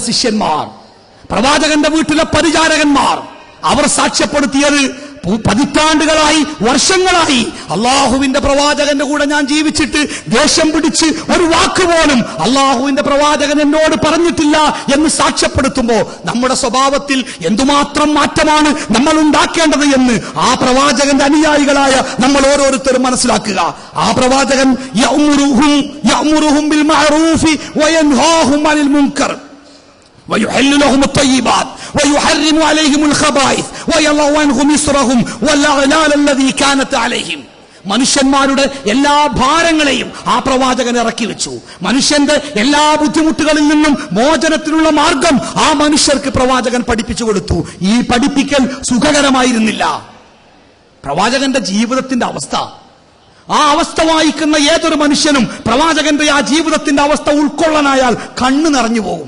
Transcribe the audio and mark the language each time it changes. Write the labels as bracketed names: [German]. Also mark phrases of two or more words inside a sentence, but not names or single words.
[Malayalam] ശിഷ്യന്മാർ, പ്രവാചകന്റെ വീട്ടിലെ പരിചാരകന്മാർ, അവർ സാക്ഷ്യപ്പെടുത്തിയത് പതിറ്റാണ്ടുകളായി, വർഷങ്ങളായി അള്ളാഹുവിന്റെ പ്രവാചകന്റെ കൂടെ ഞാൻ ജീവിച്ചിട്ട് ദേഷ്യം പിടിച്ച് ഒരു വാക്ക് പോലും അള്ളാഹുവിന്റെ പ്രവാചകൻ എന്നോട് പറഞ്ഞിട്ടില്ല എന്ന് സാക്ഷ്യപ്പെടുത്തുമ്പോൾ നമ്മുടെ സ്വഭാവത്തിൽ എന്തുമാത്രം മാറ്റമാണ് നമ്മൾ ഉണ്ടാക്കേണ്ടത് എന്ന് ആ പ്രവാചകന്റെ അനുയായികളായ നമ്മൾ ഓരോരുത്തരും മനസ്സിലാക്കുക. ആ പ്രവാചകൻ [Arabic] يأمرهم بالمعروف وينهاهم عن المنكر ويحل لهم الطيبات ويحرم عليهم الخبائث ويضع عنهم إصرهم والأغلال الذي كانت عليهم. [Malayalam] മനുഷ്യന്മാരുടെ എല്ലാ ഭാരങ്ങളെയും ആ പ്രവാചകൻ ഇറക്കി വെച്ചു. മനുഷ്യന്റെ എല്ലാ ബുദ്ധിമുട്ടുകളിൽ നിന്നും മോചനത്തിനുള്ള മാർഗം ആ മനുഷ്യർക്ക് പ്രവാചകൻ പഠിപ്പിച്ചു കൊടുത്തു. ഈ പഠിപ്പിക്കൽ സുഖകരമായിരുന്നില്ല. പ്രവാചകന്റെ ജീവിതത്തിന്റെ അവസ്ഥ, ആ അവസ്ഥ വായിക്കുന്ന ഏതൊരു മനുഷ്യനും പ്രവാചകന്റെ ആ ജീവിതത്തിന്റെ അവസ്ഥ ഉൾക്കൊള്ളാനായാൽ കണ്ണു നിറഞ്ഞു പോകും.